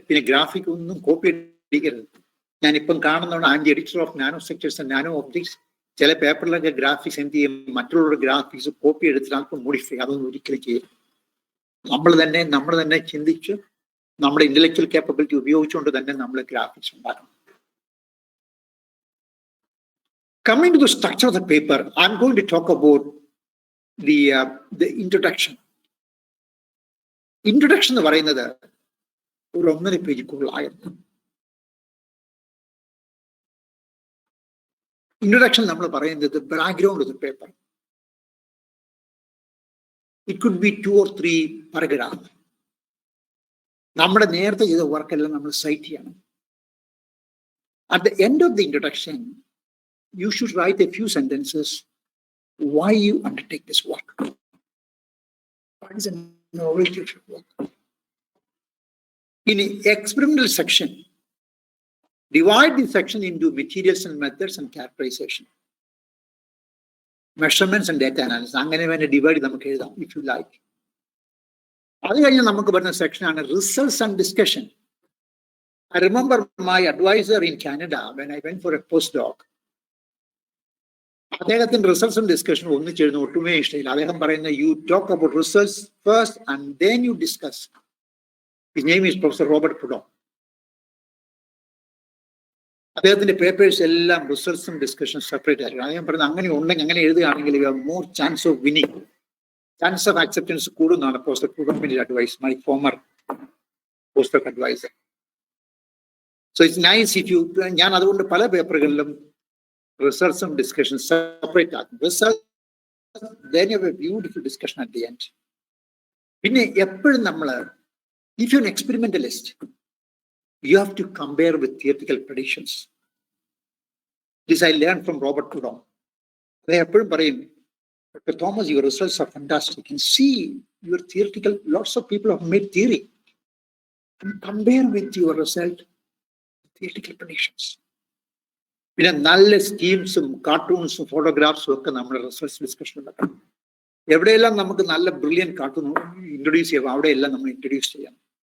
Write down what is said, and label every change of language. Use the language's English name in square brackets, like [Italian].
[Malayalam] പിന്നെ ഗ്രാഫിക് ഒന്നും കോപ്പി അടിക്കരുത്. ഞാനിപ്പം കാണുന്നതാണ് [English] I am the editor of nano structures and nano objects. [Malayalam] ചില പേപ്പറിലൊക്കെ ഗ്രാഫിക്സ് എന്ത് ചെയ്യും, മറ്റുള്ളവരുടെ ഗ്രാഫിക്സ് കോപ്പി എടുത്തിട്ട് അല്പം മോഡിഫൈ, അതൊന്നും ഒരിക്കലും ചെയ്യും. നമ്മൾ തന്നെ ചിന്തിച്ച് നമ്മുടെ ഇന്റലക്ച്വൽ കേപ്പബിലിറ്റി ഉപയോഗിച്ചുകൊണ്ട് തന്നെ നമ്മൾ ഗ്രാഫിക്സ് ഉണ്ടാക്കണം. [English] Coming to the structure of the paper, I'm going to talk about the introduction. [Malayalam] Introduction എന്ന് പറയുന്നത് ഒരു 1.5 പേജ് കൂടുതലായിരുന്നു. [English] Introduction [Malayalam] നമ്മൾ പറയുന്നത് [English] background of the paper. It could be 2 or 3 paragraphs. [Malayalam] നമ്മുടെ നേരത്തെ ചെയ്ത വർക്കെല്ലാം നമ്മൾ സൈറ്റ് ചെയ്യണം. [English] At the end of the introduction, you should write a few sentences why you undertake this work. What is a novelty of your work? In the experimental section, divide the section into materials and methods and characterization. measurements and data analysis. [Malayalam] അങ്ങനെ വേണ്ടി divide നമുക്ക് എഴുതാം, [English] if you like. [Malayalam] അത് കഴിഞ്ഞ് നമുക്ക് വരുന്ന സെക്ഷനാണ് results and discussion. [English] I remember my advisor in Canada when I went for a postdoc. [Malayalam] അദ്ദേഹത്തിന്റെ റിസൾട്ട്സും ഡിസ്കഷനും ഒന്നിച്ചെഴുതുന്ന ഒട്ടുമേ ഇഷ്ടമില്ല. അദ്ദേഹം പറയുന്ന [English] You talk about results first and then you discuss. His name is professor Robert Prudhomme. [Malayalam] അദ്ദേഹത്തിന്റെ പേപ്പേഴ്സ് എല്ലാം റിസൾട്ട്സും ഡിസ്കഷനും സെപ്പറേറ്റ് ആയിരിക്കും. അദ്ദേഹം പറയുന്നത് അങ്ങനെ ഉണ്ടെങ്കിൽ, അങ്ങനെ എഴുതുകയാണെങ്കിൽ [English] you have more chance of winning, chance of acceptance [Malayalam] കൂടുന്നതാണ് professor പ്രൊഡോമിന്റെ advice, [English] My former postdoc advisor. So it's nice if you, [Malayalam] ഞാൻ അതുകൊണ്ട് പല പേപ്പറുകളിലും റിസൾട്ട്സും ഡിസ്കഷൻ സെപ്പറേറ്റ് ആക്കും. [English] Result then you have a beautiful discussion at the end. [Malayalam] പിന്നെ എപ്പോഴും നമ്മൾ, [English] if you're an experimentalist, you have to compare with theoretical predictions. This I learned from Robert Prudhomme. They [Malayalam] എപ്പോഴും പറയും, [English] Dr. Thomas, your results are fantastic, and see your theoretical, lots of people have made theory, and compare with your result theoretical predictions. [Malayalam] പിന്നെ നല്ല സ്കീംസും കാർട്ടൂൺസും ഫോട്ടോഗ്രാഫ്സും ഒക്കെ നമ്മുടെ result discussion ഉണ്ടാക്കണം. എവിടെയെല്ലാം നമുക്ക് നല്ല ബ്രില്യൻ കാർട്ടൂൺ ഇൻട്രൊഡ്യൂസ് ചെയ്യാം, അവിടെയെല്ലാം നമ്മൾ ഇൻട്രൊഡ്യൂസ് ചെയ്യാം.